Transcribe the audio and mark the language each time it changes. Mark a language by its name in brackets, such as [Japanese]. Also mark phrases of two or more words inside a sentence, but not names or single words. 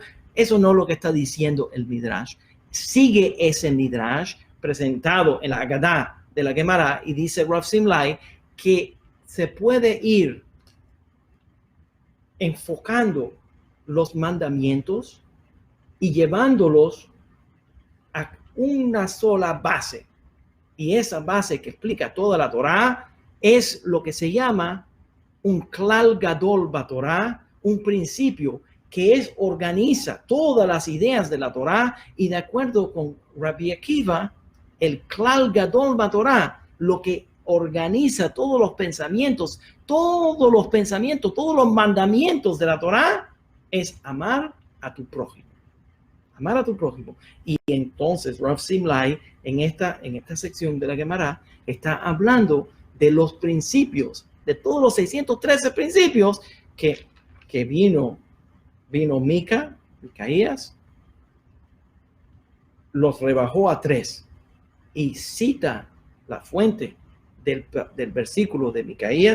[Spanish] Eso no es lo que está diciendo el Midrash. Sigue ese Midrash presentado en la Haggadah de la Gemara y dice Rav Simlai que se puede ir enfocando los mandamientos y llevándolos a una sola base. Y esa base que explica toda la Torá es lo que se llama un [Hebrew] כלל גדול בתורה, [Spanish] un principio que organiza todas las ideas de la Torá, y de acuerdo con Rabbi Akiva, el [Hebrew] כלל גדול בתורה, [Spanish] lo que organiza todos los pensamientos, todos los mandamientos de la Torá es amar a tu prójimo. Amar a tu prójimo. Y entonces Rav Simlai en esta sección de la Gemara está hablando de los principios, de todos los 613 principios que vino Micaías, los rebajó a 3 y cita la fuente del versículo de Micaías.